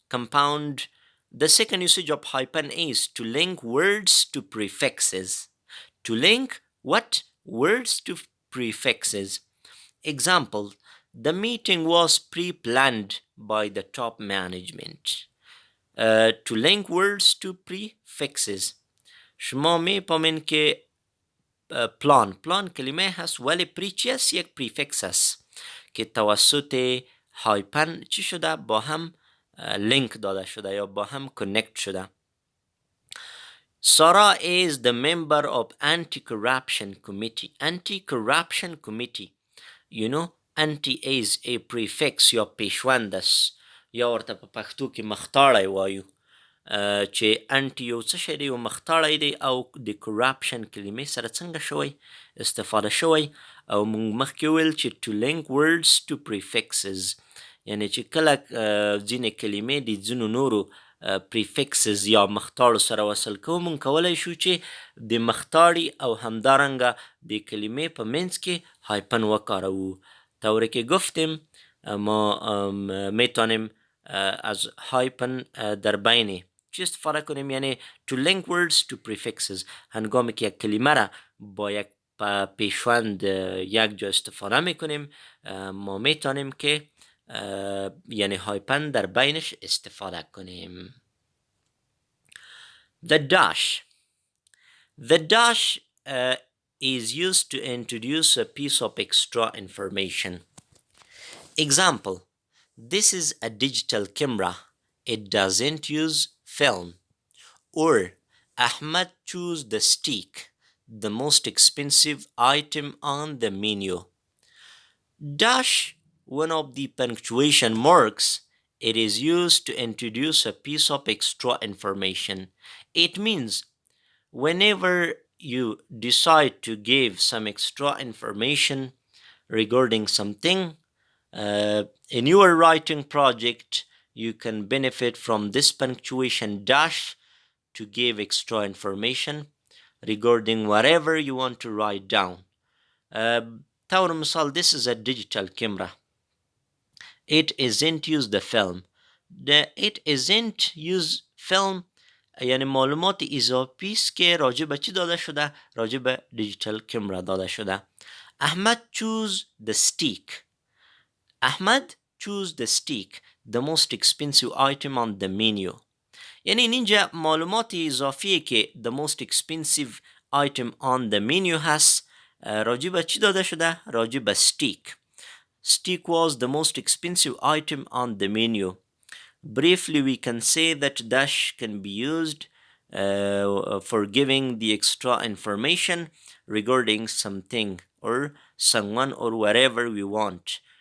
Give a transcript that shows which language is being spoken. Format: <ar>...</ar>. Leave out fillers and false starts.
<en>The second usage of hyphen is to link words to prefixes. To link what? Words to prefixes. Example, the meeting was pre-planned by the top management. To link words to prefixes.</en> <fa>شما می‌فهمین که پلان کلمه هست ولی پری چی است؟ یک پریفکس است که توسط هایپن چی شده؟ با هم لینک داده شده یا با هم کنکت شده.</fa> <en>Sarah is the member of anti-corruption committee. Anti-corruption committee. You know, anti is a prefix</en> <fa>یا پیشوند است</fa> <ps>یا ورته په پښتو کې مختاړی وایو چې انټي یو څه شی دی، یو مختاړی دی او د کرپشن کلمې سره څنګه شوی استفاده شوی. او موږ مخکې ویل چې</ps> <en>to link words to prefixes،</en> <ps>یعنی چې کله ځینې کلمې د ځینو نورو prefixes یا مختاړو سره وصل کوو، موږ کولی شو چې د مختاړي او همدارنګه د کلمې په منځ کې هایپن وکاروو.</ps> <fa>طوری که گفتیم ما میتونیم از هایپن در بین چی استفاده کنیم؟ یعنی</fa> <en>to link words to prefixes.</en> <fa>هنگامی که یک کلمه را با یک پیشوند یک جا استفاده میکنیم ما میتونیم که یعنی هایپن در بینش استفاده کنیم.</fa> <en>The dash. The dash is used to introduce a piece of extra information. Example: this is a digital camera. It doesn't use film. Or Ahmad chose the steak, the most expensive item on the menu. Dash, one of the punctuation marks. It is used to introduce a piece of extra information. It means whenever you decide to give some extra information regarding something in your writing project, you can benefit from this punctuation dash to give extra information regarding whatever you want to write down.</en> <fa>طور مثال,</fa> <en>this is a digital camera. It isn't use the film. It isn't use film</en> <fa>یعنی معلومات اضافی است که راجع به چی داده شده؟ راجع به دیجیتال کامرا داده شده.</fa> <en>Ahmad choose the steak. Ahmad choose the steak, the most expensive item on the menu.</en> <fa>یعنی اینجا معلومات اضافی که</fa> <en>the most expensive item on the menu</en> <fa>هست راجع به چی داده شده؟ راجع به steak.</fa> <en>Steak was the most expensive item on the menu. Briefly, we can say that dash can be used for giving the extra information regarding something or someone or whatever we want.</en>